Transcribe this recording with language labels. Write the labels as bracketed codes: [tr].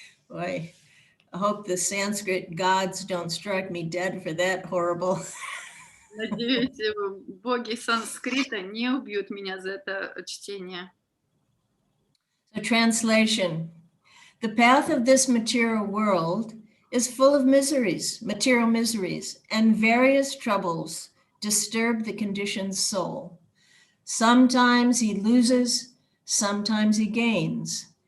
[en] Boy, I hope the Sanskrit gods don't strike me dead for that horrible. [ru] Надеюсь, боги санскрита не убьют меня за это чтение. [en] So, translation. The path of this material world is full of miseries, material miseries, and various troubles disturb the conditioned soul. Sometimes he loses, sometimes he gains.